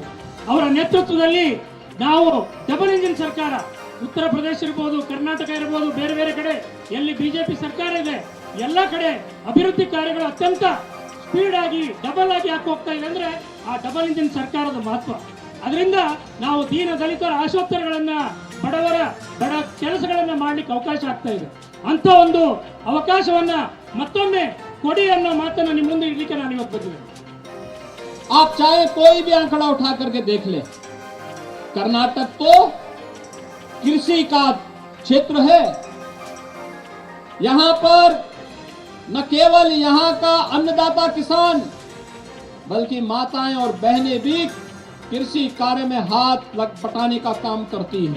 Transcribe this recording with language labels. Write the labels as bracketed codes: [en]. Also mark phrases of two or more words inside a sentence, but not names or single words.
[kn] ಅವರ ನೇತೃತ್ವದಲ್ಲಿ ನಾವು [en] double engine [kn] ಸರ್ಕಾರ, ಉತ್ತರ ಪ್ರದೇಶ ಇರ್ಬೋದು, ಕರ್ನಾಟಕ ಇರ್ಬೋದು, ಬೇರೆ ಬೇರೆ ಕಡೆ ಎಲ್ಲಿ ಬಿಜೆಪಿ ಸರ್ಕಾರ ಇದೆ ಎಲ್ಲ ಕಡೆ ಅಭಿವೃದ್ಧಿ ಕಾರ್ಯಗಳು ಅತ್ಯಂತ ಸ್ಪೀಡ್ ಆಗಿ ಡಬಲ್ ಆಗಿ ಯಾಕೆ ಹೋಗ್ತಾ ಇದೆ ಅಂದ್ರೆ ಆ [en] double engine [kn] ಸರ್ಕಾರದ ಮಹತ್ವ. ಅದರಿಂದ ನಾವು ದೀನ ದಲಿತರ ಆಶೋತ್ತರಗಳನ್ನ, ಬಡ ಕೆಲಸಗಳನ್ನ ಮಾಡ್ಲಿಕ್ಕೆ ಅವಕಾಶ ಆಗ್ತಾ ಇದೆ. ಅಂತ ಒಂದು ಅವಕಾಶವನ್ನ ಮತ್ತೊಮ್ಮೆ ಕೊಡಿ ಅನ್ನೋ ಮಾತನ್ನ ನಿಮ್ಮ ಮುಂದೆ ಇಡ್ಲಿಕ್ಕೆ ನಾನು ಇವತ್ತು ಬಂದಿದ್ದೇನೆ. [hi] आप चाहे कोई भी आंकड़ा उठा करके देख ले, कर्नाटक तो कृषि का क्षेत्र है। यहां पर न केवल यहां का अन्नदाता किसान, बल्कि माताएं और बहनें भी कृषि कार्य में हाथ बटाने का काम करती हैं।